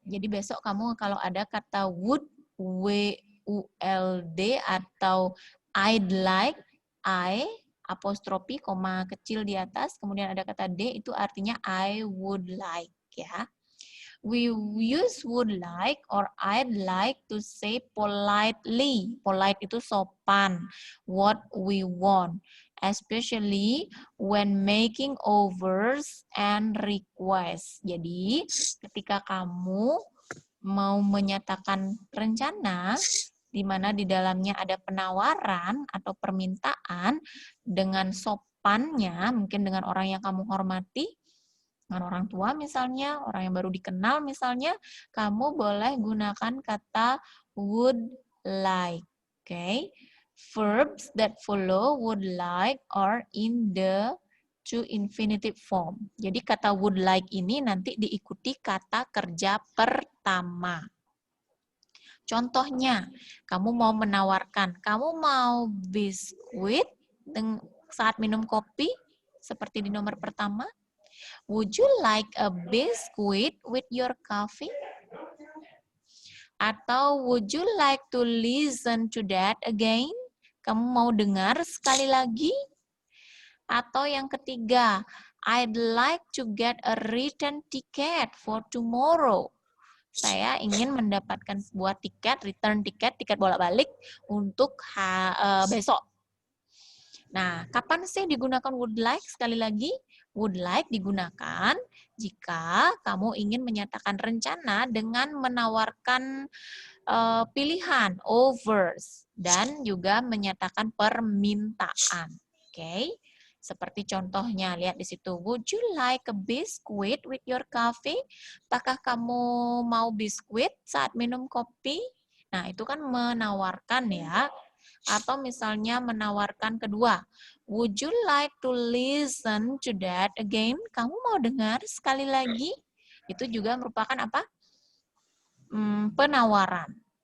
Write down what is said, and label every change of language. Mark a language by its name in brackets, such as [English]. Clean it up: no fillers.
[Indonesian] Jadi besok kamu kalau ada kata would, W-U-L-D atau I'd like, I, apostrofi, koma kecil di atas, kemudian ada kata D, itu artinya I would like ya. [English] We use would like or I'd like to say politely. [Indonesian] Polite itu sopan. [English] What we want. Especially when making offers and requests. [Indonesian] Jadi, ketika kamu mau menyatakan rencana, di mana di dalamnya ada penawaran atau permintaan dengan sopannya, mungkin dengan orang yang kamu hormati, dengan orang tua misalnya, orang yang baru dikenal misalnya, kamu boleh gunakan kata would like. [English] Okay? Verbs that follow would like are in the to infinitive form. [Indonesian] Jadi kata would like ini nanti diikuti kata kerja pertama. Contohnya, kamu mau menawarkan, kamu mau biskuit saat minum kopi, seperti di nomor pertama. [English] Would you like a biscuit with your coffee? Atau would you like to listen to that again? [Indonesian] Kamu mau dengar sekali lagi? Atau yang ketiga, [English] I'd like to get a return ticket for tomorrow. [Indonesian] Saya ingin mendapatkan sebuah tiket, return tiket, tiket bolak-balik untuk besok. Nah, kapan sih digunakan would like? Sekali lagi, would like digunakan jika kamu ingin menyatakan rencana dengan menawarkan pilihan, offers, dan juga menyatakan permintaan. Oke, seperti contohnya, lihat di situ. [English] Would you like a biscuit with your coffee? [Indonesian] Apakah kamu mau biskuit saat minum kopi? Nah, itu kan menawarkan ya. Atau misalnya menawarkan kedua, [English] would you like to listen to that again? [Indonesian] Kamu mau dengar sekali lagi? Itu juga merupakan apa? Penawaran.